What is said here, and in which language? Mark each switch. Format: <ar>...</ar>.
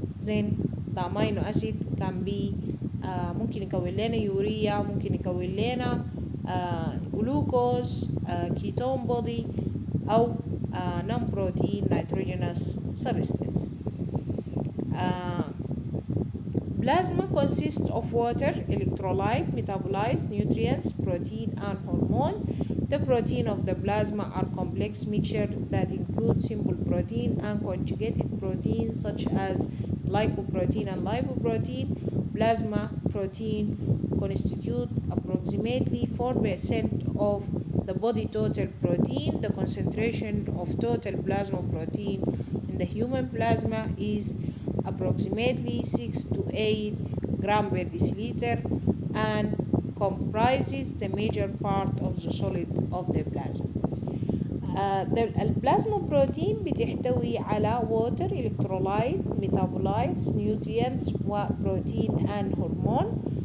<ar>زين</ar> <en>the amino acid can be</en> <ar>ممكن يكون لنا يوريا، ممكن يكون لنا جلوكوز، كيتون بودي، أو</ar> <en>non-protein nitrogenous substance. Plasma consists of water, electrolyte, metabolized nutrients, protein, and hormone. The protein of the plasma are complex mixture that include simple protein and conjugated proteins such as glycoprotein and lipoprotein. Plasma protein constitute approximately 4% of the body total protein. The concentration of total plasma protein in the human plasma is approximately 6 to 8 gram per deciliter. and comprises the major part of the solid of the plasma.</en> <ar>البلازما بروتين بتحتوي على</ar> <en>water, electrolyte, metabolites, nutrients</en> <ar>وبروتين and هرمون.</ar>